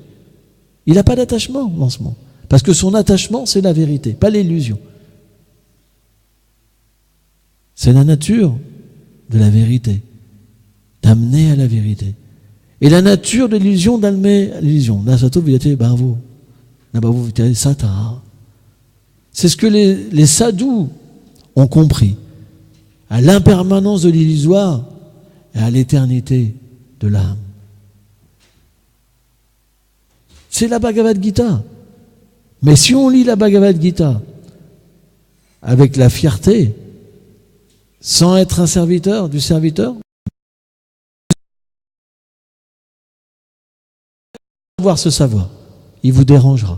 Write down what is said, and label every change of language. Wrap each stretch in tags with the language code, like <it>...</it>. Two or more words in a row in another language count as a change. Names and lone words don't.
<fr>Il n'a pas d'attachement en ce moment. Parce que son attachement, c'est la vérité, pas l'illusion. C'est la nature de la vérité, d'amener à la vérité. Et la nature de l'illusion, d'amener à l'illusion.</fr> <sa>Nasato vidate bhavo. Nabhavo vidate sata.</sa> <fr>C'est ce que les sadhus ont compris. À l'impermanence de l'illusoire et à l'éternité de l'âme. C'est la Bhagavad Gita. Mais si on lit la Bhagavad Gita avec la fierté, sans être un serviteur du serviteur, avoir ce savoir, il vous dérangera.</fr>